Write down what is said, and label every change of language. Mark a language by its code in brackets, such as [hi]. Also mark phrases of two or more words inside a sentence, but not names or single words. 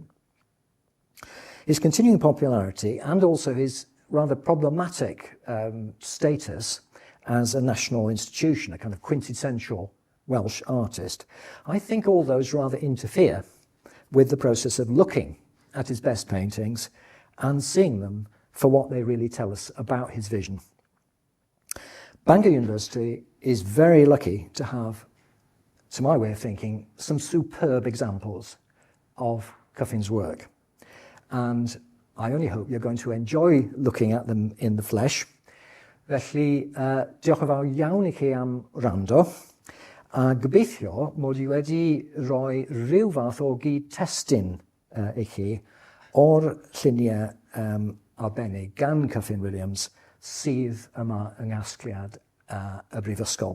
[en] His continuing popularity and also his rather problematic status as a national institution, a kind of quintessential Welsh artist, I think all those rather interfere with the process of looking at his best paintings and seeing them for what they really tell us about his vision. Bangor University is very lucky to have, to my way of thinking, some superb examples of Kyffin's work. And I only hope you're going to enjoy looking at them in the flesh. [cy] Felly, diolch yn fawr iawn I chi am wrando, a gobeithio mod I wedi rhoi rhyw fath o gyd-testun I chi o'r lluniau arbennig gan Kyffin Williams sydd yma yng ngasgliad y Brifysgol.